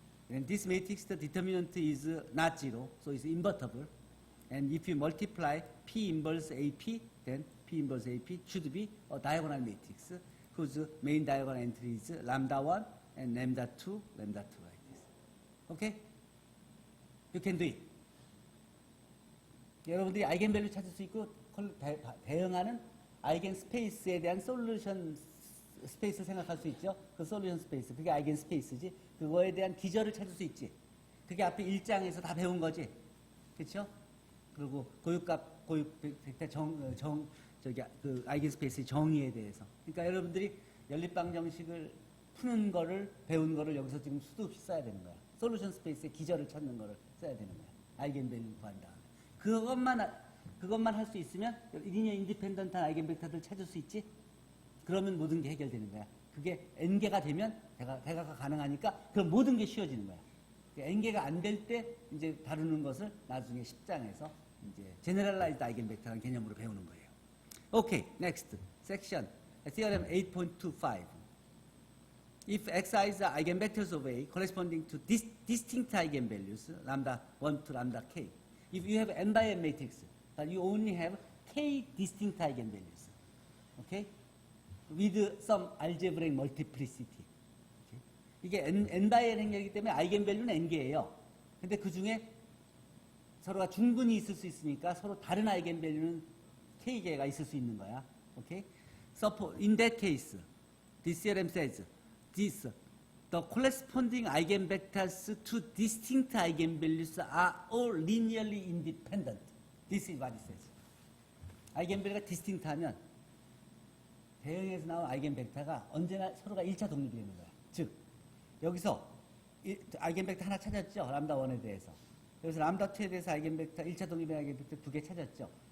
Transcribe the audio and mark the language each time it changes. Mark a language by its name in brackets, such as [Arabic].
[English] And this matrix, the determinant is not 0, so it's invertible. And if you multiply P inverse AP, then P inverse AP should be a diagonal matrix whose main diagonal entry is lambda 1 and lambda 2 like this. Okay? You can do it. [Korean] 여러분들이 아이겐밸류 찾을 수 있고 대응하는 아이겐 스페이스에 대한 솔루션 스페이스를 생각할 수 있죠. 그 솔루션 스페이스, 그게 아이겐 스페이스지. 그거에 대한 기저를 찾을 수 있지. 그게 앞에 1장에서 다 배운 거지. 그렇죠? 그리고 고유값, 고유벡터 그 아이겐 스페이스의 정의에 대해서. 그러니까 여러분들이 연립방 정식을 푸는 거를 배운 거를 여기서 지금 수도 없이 써야 되는 거야. 솔루션 스페이스의 기저를 찾는 거를 써야 되는 거야. 아이겐밸류 구한 다음에. 그것만 할 수 있으면 리니어 인디펜던트한 아이겐벡터들 찾을 수 있지. 그러면 모든 게 해결되는 거야. 그게 n개가 되면 대가가 가능하니까 그럼 모든 게 쉬워지는 거야. n개가 안 될 때 이제 다루는 것을 나중에 10장에서 이제 제너럴라이즈드 아이겐벡터라는 개념으로 배우는 거예요. [English] 오케이, next section. Theorem 8.25. If xi's are eigenvectors of A corresponding to distinct eigenvalues, lambda 1 to lambda k. If you have n by n matrix, but you only have k distinct eigenvalues. Okay? With some algebraic multiplicity. Okay? [Korean] 이게 n by n 행렬이기 때문에 아이겐밸류는 n개예요. 근데 그 중에 서로가 중분이 있을 수 있으니까 서로 다른 아이겐밸류는 k개가 있을 수 있는 거야. [English] Okay? So in that case, this theorem says the corresponding eigenvectors to distinct eigenvalues are all linearly independent. This is what it says. [Korean] 아이겐밸류가 distinct 하면 대응에서 나온 아이겐벡터가 언제나 서로가 1차 독립이 되는 거야. 즉, 여기서 아이겐벡터 하나 찾았죠. 람다 1에 대해서. 여기서 람다 2에 대해서 아이겐벡터 1차 독립의 아이겐벡터 2개 찾았죠.